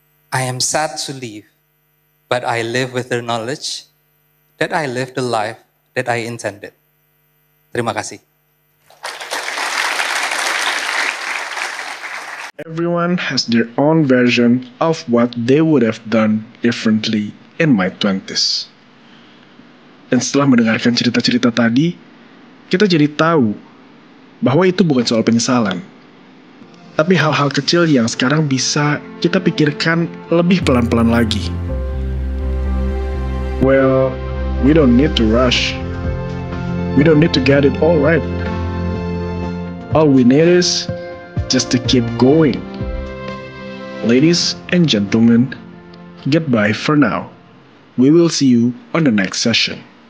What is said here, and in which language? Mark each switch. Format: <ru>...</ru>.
<en>I am sad to leave, but I live with the knowledge that I lived the life that I intended.</en> <id>Terima kasih.</id> <en>Everyone has their own version of what they would have done differently in my 20s.</en> <id>Dan setelah mendengarkan cerita-cerita tadi, kita jadi tahu bahwa itu bukan soal penyesalan. Tapi hal-hal kecil yang sekarang bisa kita pikirkan lebih pelan-pelan lagi.</id> <en>Well, we don't need to rush. We don't need to get it all right. All we need is just to keep going. Ladies and gentlemen, goodbye for now. We will see you on the next session.</en>